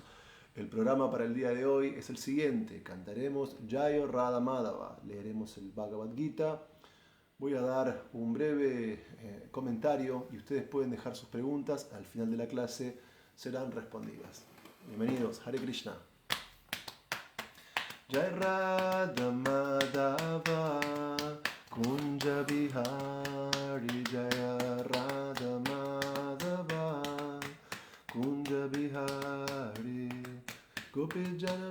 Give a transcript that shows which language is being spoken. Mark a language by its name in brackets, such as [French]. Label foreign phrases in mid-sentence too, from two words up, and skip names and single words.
[Spanish] El programa para el día de hoy es el siguiente. Cantaremos Jayo Radha Madhava, leeremos el Bhagavad Gita. Voy a dar un breve comentario y ustedes pueden dejar sus preguntas. Al final de la clase serán respondidas. Bienvenidos, Hare Krishna. [Sanskrit] जय राधा माधव कुञ्ज बिहारी जय राधा माधव कुञ्ज बिहारी गोपी जन